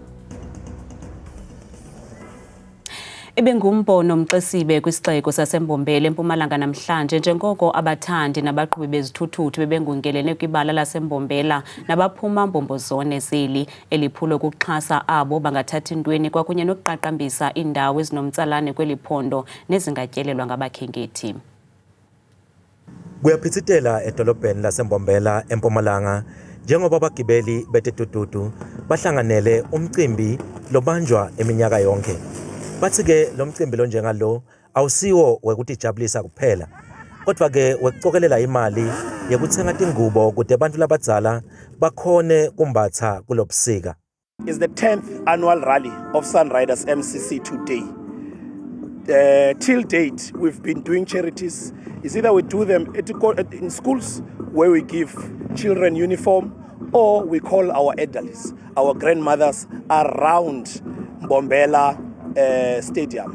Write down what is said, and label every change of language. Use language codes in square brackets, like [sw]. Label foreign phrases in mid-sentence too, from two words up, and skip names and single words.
[xh] Ibengumbono Mxesibe kwisixeko saseMbombela eMpumalanga namhlanje njengoko abathandi nabaqhubi bezithuthuthu bebengungelene kwibala laseMbombela nabaphuma mbombozone zeli eliphulo ukuxhasa abo bangathathi ntweni kwakunye nokuqaqambisa indawo ezinomtsalane kweliphondo nezingatyelelwa ngabakhenkethi. [ss] Kuyaphithitela edolobheni laseMbombela eMpumalanga njengoba abagibeli betitututu bahlanganele umcimbi lobanjwa eminyaka yonke. Bathi-ke lo mcimbi lo njengalo awusiwo wekutijabulisa kuphela kodwa-ke wekucokelela imali yekuthenga tingubo kude abantu labadzala bakhone kumbatsa kulobusika. [en] Is the 10th annual rally of Sunriders MCC today. Till date, we've been doing charities. It's either we do them in schools where we give children uniform, or we call our elderlies, our grandmothers around Mbombela Stadium.